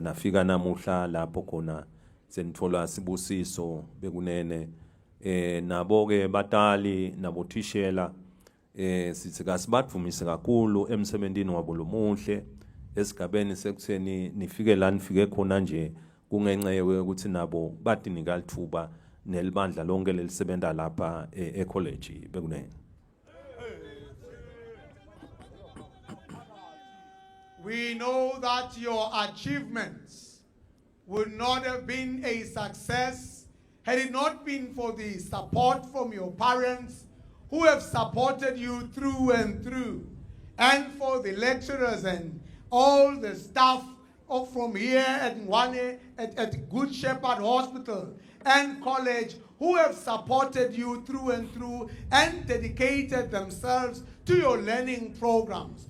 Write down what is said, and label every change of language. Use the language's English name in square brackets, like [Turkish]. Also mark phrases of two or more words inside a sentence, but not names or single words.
[Swati] nafika namuhla lapho khona senithola sibusiso bekunene nabo ke batali nabothishela sithi kasibadvumise kakhulu emsebenzini wabo lomuhle esigabeni sekutheni nifike la nifike khona nje kungenxa yokuthi nabo badinika lithuba nelibandla lonke lelisebenta lapha ecollege bekunene. [English] We know that your achievements would not have been a success had it not been for the support from your parents who have supported you through and through, and for the lecturers and all the staff from here at Good Shepherd Hospital and College who have supported you through and through and dedicated themselves to your learning programs.